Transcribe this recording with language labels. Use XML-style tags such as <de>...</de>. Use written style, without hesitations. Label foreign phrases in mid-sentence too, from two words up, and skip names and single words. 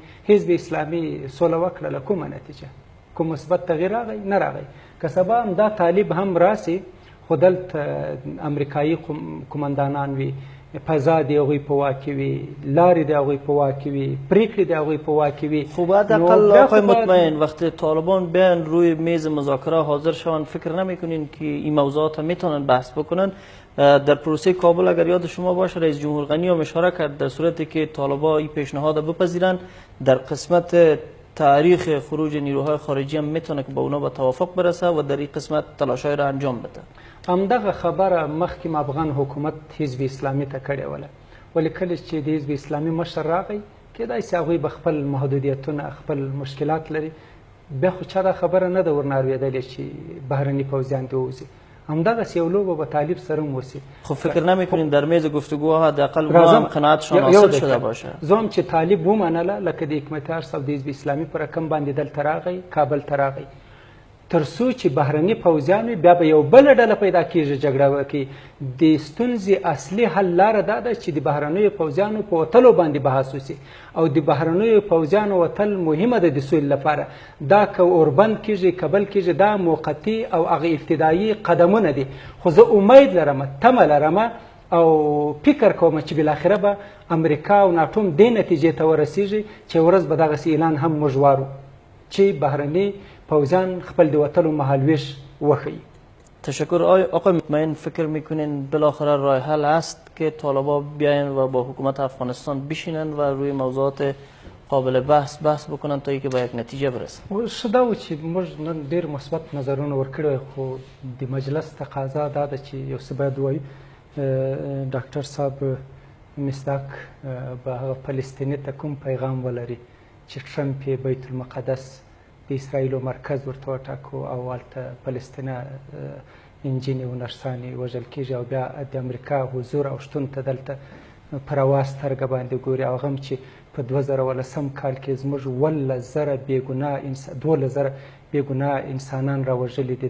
<ps>حزب اسلامي سوله وکړه، له کومه نتیجه کوم مثبت تغییر راغی؟ نه راغی. که سبا هم دا طالب هم راسي خو دلته امریکایي قمندانان وي، فضا د هغوی په واک کې وي، لارې د هغوی په واک کې وي، پرېکړې د هغوی په واک کې وي.</ps> <fa>خب حداقل آقای مطمئن وقتی طالبان بیان روی میز مذاکره حاضر شوند فکر نمیکنین که این موضوعات میتونن بحث بکنن؟ در پروسه کابل اگر یاد شما باشه رئیس جمهور غنی هم اشاره کرد در صورتی که طالبان این پیشنهاد بپذیرن در قسمت تاریخ خروج نیروهای خارجی هم میتونه که با اونا به توافق برسه و در این قسمت تلاشای را انجام بده.</fa> <ps>همدغه خبره مخکې افغان حکومت حزب اسلامي ته کړې وله، ولې کله چې د حزب اسلامي مشر راغی کېدای شي هغوی به خپل محدودیتونه خپل مشکلات لري، بیا خو چا دا خبره نه ده ورنه اورېدلې چې بهرني پوځیان دې ووځي. همدغسې یو لوبه به طالب سره هم وسي.</ps> <fa>خب فکر نمیکنین در میز گفتگوها حداقل اونا هم قناعتشان حاصل شده باشه؟</fa> <ps>زه هم چې طالب ومنله، لکه د حکمتیار صاحب د حزب اسلامي په رقم باندې دلته راغی، کابل ته راغی، تر څو چې بهرني پوځیان وي بیا به یو بله ډله پیدا کېږي جګړه وکړي. د ستونزې اصلي حل لاره دا ده چې د بهرنیو پوځیانو په وتلو باندې بحث وسي او د بهرنیو پوځیانو وتل مهمه ده د سولې لپاره. دا که اوربند کېږي کابل کېږي دا موقتي او هغه ابتدایي قدمونه دي، خو زه امید لرم، تمه لرم او فکر کوم چې بالاخره به امریکا او ناټو هم دې نتیجې ته ورسیږي چې ورځ به دغسې اعلان هم موږ وارو چې بهرني پوځیان خپل د وتلو مهالویش وښیي. تشکر.</ps> <fa>آقای مطمئن فکر میکنین بالاخره راه حل است که طالبان بیاین و با حکومت افغانستان بشینن و روی موضوعات قابل بحث بکنن تا اینکه به یک نتیجه برسن؟</fa> <ps>ښه دا و چې موږ نن ډېر مثبت نظرونه ورکړي، خو د مجلس تقاضا دا ده چې یو څه باید ووایي. ډاکټر صاحب مصداق به هغه فلسطیني ته کوم پیغام ولري چې ټرمپ یې بیت المقدس د اسرائیلو مرکز ورته وټاکو او هلته فلسطینه انجینې و نرسانې وژل کېږي او بیا د امریکا حضور او شتون ته دلته په روا سترګه باندې ګوري، او هغه هم چې په 2018 کال کې زموږ 12,000 بېګناه انسانان راوژلي دي.</ps>